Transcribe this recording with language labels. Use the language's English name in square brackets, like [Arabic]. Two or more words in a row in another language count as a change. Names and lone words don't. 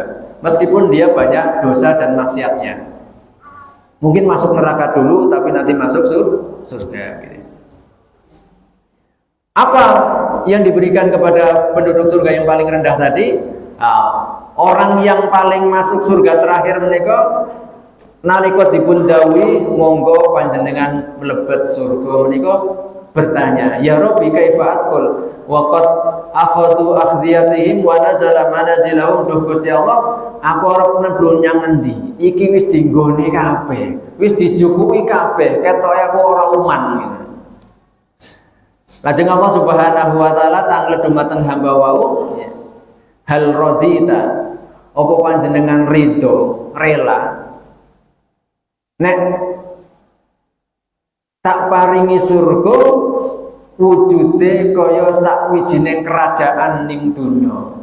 [Indonesian] Meskipun dia banyak dosa dan maksiatnya. Mungkin masuk neraka dulu tapi nanti masuk surga gitu. Apa yang diberikan kepada penduduk surga yang paling rendah tadi? [Javanese] Orang yang paling masuk surga terakhir menika nalika dipun dawuhi monggo panjenengan mlebet surga menika bertanya, [Arabic] يا رب كيف أدخل وقد أخذوا أخذاتهم ونزلوا منازلهم. [Javanese] Duh Gusti Allah, aku arep mlebu nyang endi? Iki wis dinggone kabeh, wis dijukuki kabeh, ketoke aku ora uman gitu. Lajeng Allah [Arabic] سبحانه وتعالى [Javanese] tanglet dumateng hamba wau, [Arabic] هل رضيت, [Javanese] apa panjenengan ridho, rela nek tak paringi surga wujude kaya sakwijining kerajaan ning donya.